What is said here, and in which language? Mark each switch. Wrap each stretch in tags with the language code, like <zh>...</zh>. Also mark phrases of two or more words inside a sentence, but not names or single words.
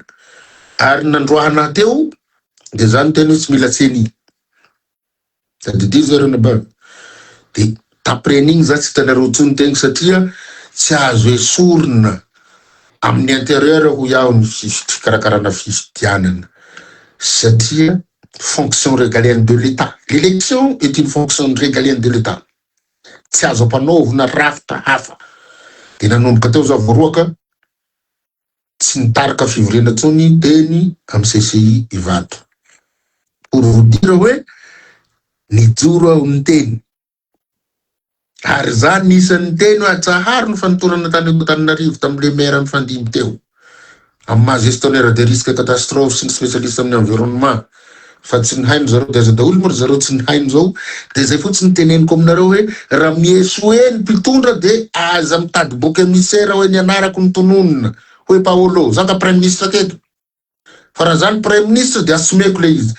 <mg>Ary nandroahana teo de zany teny hoe tsy mila tseny. Sady zerana ba. De tapren'igny za tsy hitanareo tsony tegny satria tsy azo esorina amin'ny intérieur ho iaho ny fikarakarana fifidianana.</mg> <fr>Satria fonction régalienne de l'État. L'élection est une fonction régalienne de l'État.</fr> <mg>Tsy azo ampanaovina rafitra hafa. De nanomboka teo za voaroaka tsy nitarika fivorena tsony teny amin'ny CCI Ivato.</mg> <fr>Pour vous dire</fr> <mg>hoe nijoro aho niteny. Ary za nisan'ny teny hoe atsahary ny fanotorana tany Antananarivo tamin'le maire mifandimby teo. Amin'ny maha</mg> <fr>gestionnaire de risque catastrophe</fr> <mg>sy ny spécialiste amin'ny environnement. Fa tsy ny haino zareo de aza daholo moa zareo tsy ny haino zao de zay fotsiny teneniko aminareo hoe raha mieso hoe ny mpitondra de aza mitady boky émissaire hoe nianarako ny tononona hoe Paolo zaka</mg> <fr>prime ministre</fr> <mg>teto. Fa raha zany</mg> <fr>prime ministre</fr> <mg>de asomeko le izy.</mg>